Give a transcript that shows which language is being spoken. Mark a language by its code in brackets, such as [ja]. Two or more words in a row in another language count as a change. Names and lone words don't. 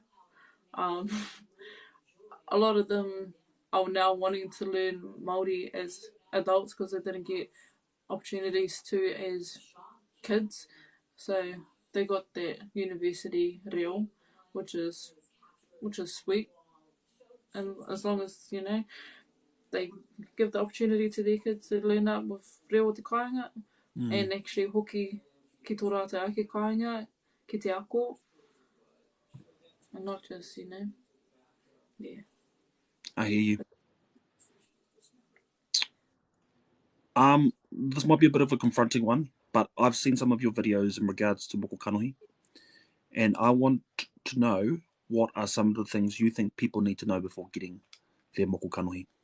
[en] A lot of them are now wanting to learn Māori as adults because they didn't get opportunities to as kids. So they got that university reo, which is sweet. And as long as, you know, they give the opportunity to their kids to learn that with [mi] reo te kāinga [en] and actually [mi] hoki ki tō rātou ake kāinga ki te ako. [en] And not just, you know, yeah. I hear you. This might be a bit of a confronting one, but I've seen some of your videos in regards to [mi] moko kanohi, [en] and I want to know what are some of the things you think people need to know before getting their [mi] moko kanohi.